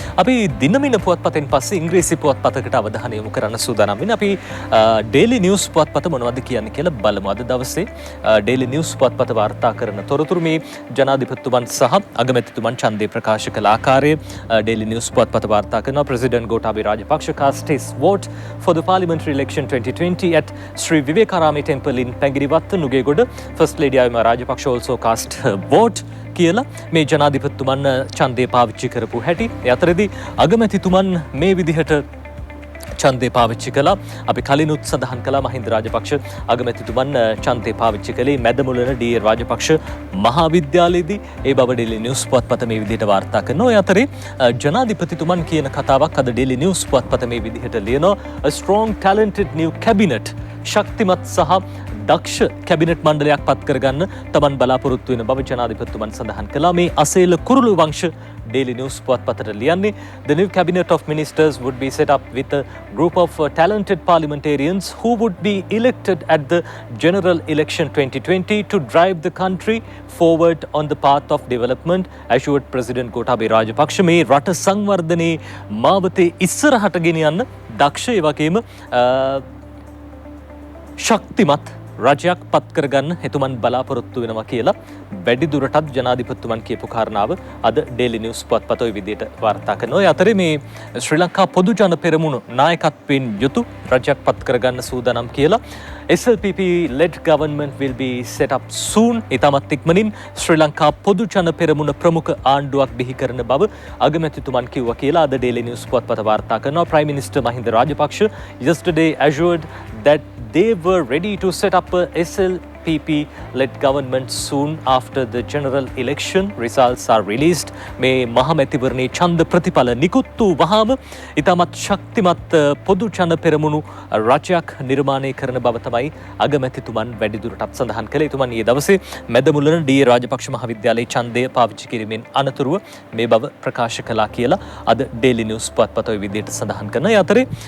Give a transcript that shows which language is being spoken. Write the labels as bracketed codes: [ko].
[si] අපි දිනමින පුවත්පතෙන් පස්සේ ඉංග්‍රීසි පුවත්පතකට අවධානය යොමු කරන්න සූදානම් වෙන්නේ. අපි ඩේලි නිවුස් පුවත්පත මොනවද කියන්නේ කියලා බලමු. අද දවසේ ඩේලි නිවුස් පුවත්පත වාර්තා කරන තොරතුරු මේ ජනාධිපතිතුමන් සහ අගමැතිතුමන් ඡන්දේ ප්‍රකාශ කළ ආකාරය ඩේලි නිවුස් පුවත්පත වාර්තා කරනවා. [en] President Gotabaya Rajapaksa cast his vote for the parliamentary election 2020 at Sri Vivekarama temple in Pangiriwatta, Nugegoda. First Lady Ayuma Rajapaksa also cast her vote [si] කියලා මේ ජනාධිපතිතුමන් ඡන්දේ පාවිච්චි කරපු හැටි. ඒ අතරදී අගමැතිතුමන් මේ විදිහට ඡන්දේ පාවිච්චි කළා. අපි කලිනුත් සඳහන් කළා මහින්ද රාජපක්ෂ අගමැතිතුමන් ඡන්දේ පාවිච්චි කළේ මැදමුලන ඩී.ආර්. රාජපක්ෂ මහාවිද්‍යාලයේදී. ඒ බව ඩේලි නිවුස් පුවත්පත මේ විදිහට වාර්තා කරනවා. ඒ අතරේ ජනාධිපතිතුමන් කියන කතාවක් අද ඩේලි නිවුස් පුවත්පත මේ විදිහට ලියනවා. [en] A strong talented new cabinet [si] ශක්තිමත් සහ දක්ෂ කැබිනට් මණ්ඩලයක් පත් කරගන්න තමන් බලාපොරොත්තු වෙන බව ජනාධිපතිතුමන් සඳහන් කළා. මේ අසේල කුරුළු වංශ Daily News පුවත්පතට ලියන්නේ [en] the new cabinet of ministers would be set up with a group of talented parliamentarians who would be elected at the general election 2020 to drive the country forward on the path of development, assured President Gotabaya Rajapaksa. [si] මේ රට සංවර්ධනයේ මාවතේ ඉස්සරහට ගෙනියන්න දක්ෂ ඒ වගේම ශක්තිමත් රජයක් පත් කරගන්න එතුමන් බලාපොරොත්තු වෙනවා කියලා වැඩිදුරටත් ජනාධිපතිතුමන් කියපු කාරණාව අද ඩේලි නිවුස් පුවත්පත ඔය විදිහට වාර්තා කරනවා. ඒ අතරේ මේ ශ්‍රී ලංකා පොදු ජන පෙරමුණ නායකත්වයෙන් යුතු රජයක් පත් කරගන්න සූදානම් කියලා [en] SLPP led government will be set up soon. [si] ඊටමත් ඉක්මනින් ශ්‍රී ලංකා පොදු ජන පෙරමුණ ප්‍රමුඛ ආණ්ඩුවක් බිහි කරන බව අගමැතිතුමන් කිව්වා කියලා අද ඩේලි නිවුස් පුවත්පත වාර්තා කරනවා. [en] Prime Minister Mahinda Rajapaksa yesterday assured that they were ready to set up a SLPP-led government soon after the general election results are released. [si] මේ මහමැතිවරණයේ ඡන්ද ප්‍රතිඵල නිකුත් වූ වහාම ඉතාමත් ශක්තිමත් පොදු ජන පෙරමුණු රජයක් නිර්මාණය කරන බව තමයි අගමැතිතුමන් වැඩිදුරටත් සඳහන් කළේ. එතුමන් ඊයේ දවසේ මැදමුලන ඩී.ආර්. රාජපක්ෂ මහාවිද්‍යාලයේ ඡන්දය පාවිච්චි කිරීමෙන් අනතුරුව මේ බව ප්‍රකාශ කළා කියලා අද ඩේලි නිවුස් පුවත්පත ඔය විදිහට සඳහන් කරනවා. ඒ අතරේ